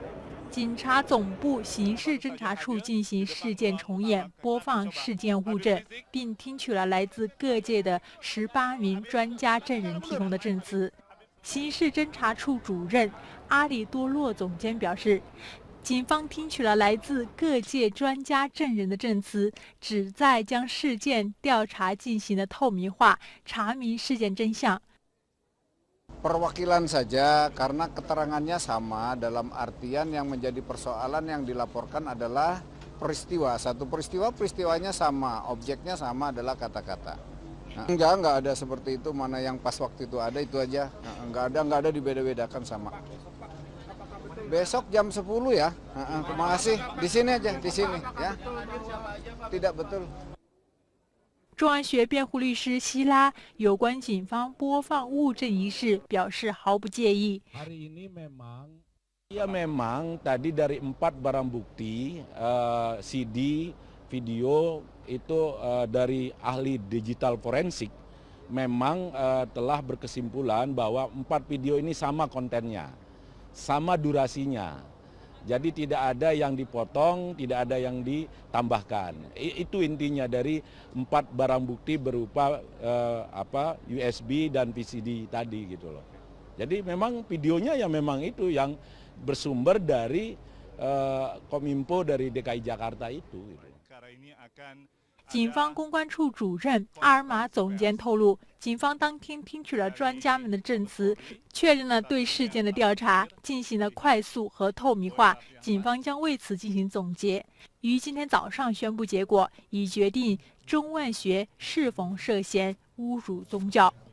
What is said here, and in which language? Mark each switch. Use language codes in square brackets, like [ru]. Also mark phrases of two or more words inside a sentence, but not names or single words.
[zh] 警察总部刑事侦查处进行事件重演，播放事件物证，并听取了来自各界的18名专家证人提供的证词。刑事侦查处主任阿里多洛总监表示，警方听取了来自各界专家证人的证词，旨在将事件调查进行的透明化，查明事件真相。 [id] Perwakilan saja karena keterangannya sama, dalam artian yang menjadi persoalan yang dilaporkan adalah peristiwa. Satu peristiwanya sama, objeknya sama adalah kata-kata. Nah, enggak ada seperti itu, mana yang pas waktu itu ada itu aja. Nah, enggak ada dibeda-bedakan sama. Besok jam 10 ya. Terima kasih. Di sini aja, di sini ya. Tidak betul. [zh] 钟万学辩护律师希拉有关警方播放物证一事表示毫不介意。 [id] Hari ini memang tadi dari 4 barang bukti CD, video itu dari ahli digital forensik memang telah berkesimpulan bahwa 4 video ini sama kontennya, sama durasinya. Jadi tidak ada yang dipotong, tidak ada yang ditambahkan. Itu intinya dari 4 barang bukti berupa USB dan VCD tadi gitu loh. Jadi memang videonya ya memang itu yang bersumber dari Kominfo dari DKI Jakarta itu. [zh] 警方公关处主任阿尔玛总监透露，警方当天听取了专家们的证词，确认了对事件的调查，进行了快速和透明化。警方将为此进行总结，于今天早上宣布结果，以决定钟万学是否涉嫌侮辱宗教。